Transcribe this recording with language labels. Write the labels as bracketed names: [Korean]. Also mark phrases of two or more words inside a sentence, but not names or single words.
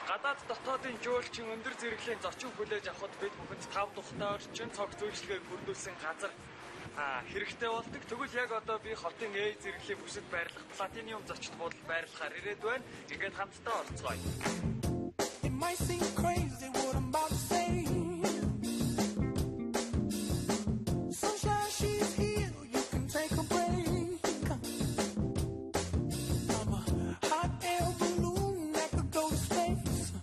[Mongolian] гадаад дотоодын жуулчин өндөр зэрэглэлийн зочин хүлээж авахд бид бүхэнд 5 тухтай орчин цог зөвшөлтөөр бүрдүүлсэн газар хэрэгтэй болдог. Тэгвэл яг одоо би хотын A зэрэглэлийн бүсэд байрлах платиниум зочид буудал байрлахаар ирээд байна. Ингээд хамтдаа орцгоё. [English] It might seem crazy what I'm about to say. Sunshine, she's here, you can take a break. I'm a hot air balloon that could go to space.